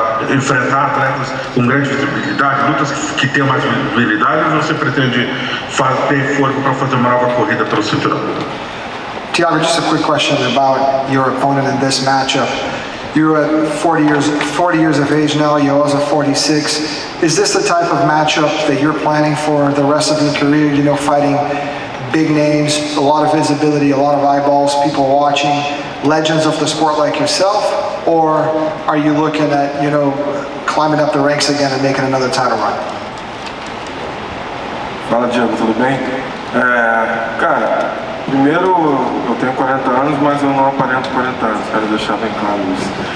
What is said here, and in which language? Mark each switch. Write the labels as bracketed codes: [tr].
[pt] Enfrentar atletas com grande visibilidade, lutas que tenham mais visibilidade, ou você pretende ter fôlego para fazer uma nova corrida pelo cinturão? [en] Tiago, just a quick question about your opponent in this matchup. You're at 40 years of age now, Yoel's at 46. Is this the type of matchup that you're planning for the rest of your career? You know, fighting big names, a lot of visibility, a lot of eyeballs, people watching, legends of the sport like yourself? Or are you looking at, you know, climbing up the ranks again and making another title run? [pt] Fala, Diego, tudo bem? Cara, primeiro, eu tenho 40 anos, mas eu não aparento 40 anos, quero deixar bem claro isso.